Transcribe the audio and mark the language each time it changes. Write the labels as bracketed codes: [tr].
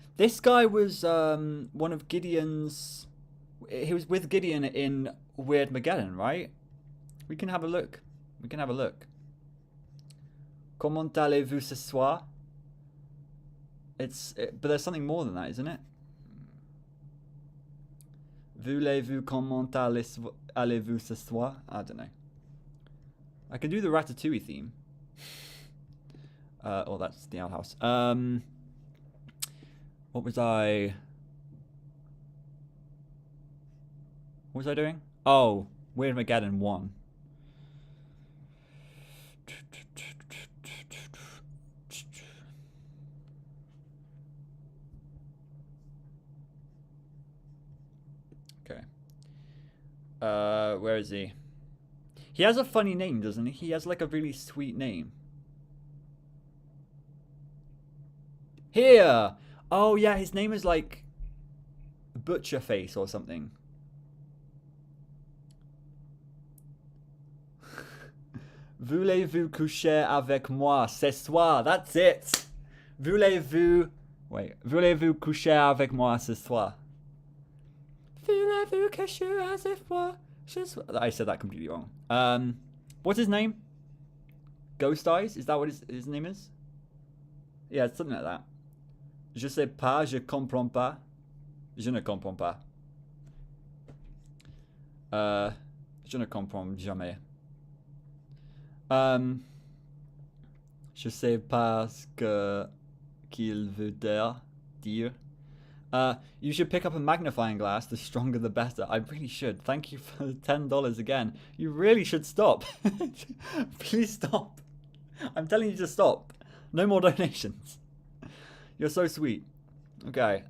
[en] This guy was one of Gideon's... He was with Gideon in Weird Mageddon, right? We can have a look. We can have a look. [fr] Comment allez-vous ce soir? [en] But there's something more than that, isn't it? [fr] Voulez-vous comment allez-vous ce soir? [en] I don't know. I can do the Ratatouille theme. Oh, that's the outhouse. What was I doing? Oh, Weird Mageddon 1. Okay. Where is he? He has a funny name, doesn't he? He has like a really sweet name. Here! Oh yeah, his name is like Butcherface or something. [fr] Voulez-vous coucher avec moi ce soir? [en] That's it. [fr] Voulez-vous coucher avec moi ce soir? Voulez-vous coucher avec moi ce soir? [en] I said that completely wrong. What's his name? Ghost Eyes? Is that what his name is? Yeah, it's something like that. [fr] Je sais pas, je comprends pas. Je ne comprends pas. Je ne comprends jamais. Je sais pas ce qu'il veut dire. [en] You should pick up a magnifying glass. The stronger the better. I really should. Thank you for $10 again. You really should stop. Please stop. I'm telling you to stop. No more donations. You're so sweet. Okay.